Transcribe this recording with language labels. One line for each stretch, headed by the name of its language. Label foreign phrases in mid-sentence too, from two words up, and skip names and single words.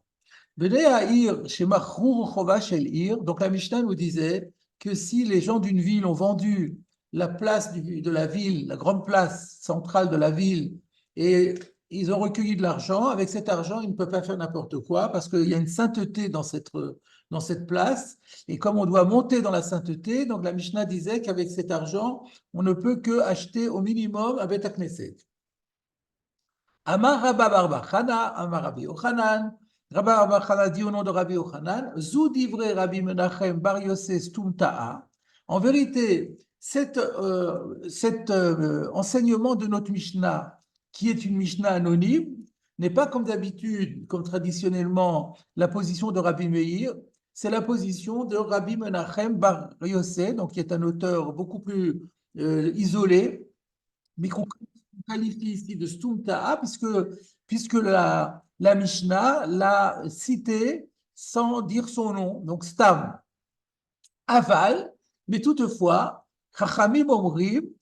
French: Donc la Mishnah nous disait que si les gens d'une ville ont vendu la place de la ville, la grande place centrale de la ville, et ils ont recueilli de l'argent, avec cet argent, ils ne peuvent pas faire n'importe quoi parce qu'il y a une sainteté dans cette place. Et comme on doit monter dans la sainteté, donc la Mishnah disait qu'avec cet argent, on ne peut que acheter au minimum un Beth Knesset.
Aramaic: אמר רבה בר בר חנה, אמר רבי יוחנן.
French: Rabbi bar Chana dit au nom de Rabbi Yochanan,
Hebrew: זו דברי רבי מנחם בר יוסף סתומתאה.
French: En vérité, cet enseignement de notre Mishnah, qui est une Mishnah anonyme, n'est pas comme d'habitude, comme traditionnellement, la position de Rabbi Meir, c'est la position de Rabbi Menachem bar Yosef, donc qui est un auteur beaucoup plus isolé, mais qu'on qualifie ici de Stumta'a, puisque la Mishnah l'a cité sans dire son nom, donc Stam, Aval, mais toutefois,
Hebrew: חכמים אומרים,